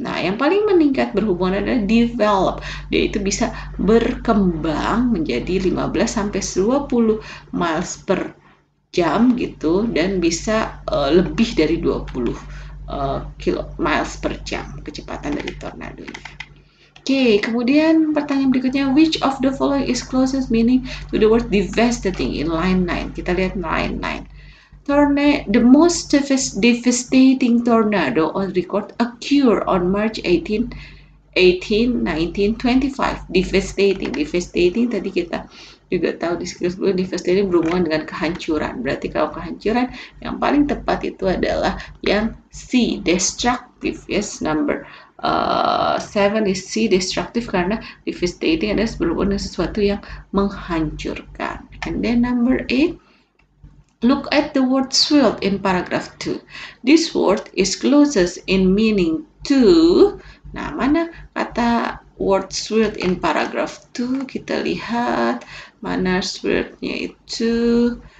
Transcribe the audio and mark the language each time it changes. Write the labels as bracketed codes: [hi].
[id] Nah, yang paling meningkat berhubungan adalah develop. Dia itu bisa berkembang menjadi 15 sampai 20 miles per jam gitu, dan bisa lebih dari 20 miles per jam kecepatan dari tornado ini. Oke, kemudian pertanyaan berikutnya, [en] which of the following is closest meaning to the word devastating in line 9? [id] Kita lihat line 9. [en] The most devastating tornado on record occurred on March 18, 1925. [id] Devastating tadi kita juga tahu di skill sebelum devastating berhubungan dengan kehancuran. Berarti kalau kehancuran yang paling tepat itu adalah yang C, destructive. [en] Yes, number 7 is C, destructive, [id] karena devastating adalah berhubungan dengan sesuatu yang menghancurkan. [en] And then number 8, look at the word swirled in paragraph 2. This word is closest in meaning to. [id] Nah, mana kata [en] word swirled in paragraph 2? [id] Kita lihat mana swirlednya itu.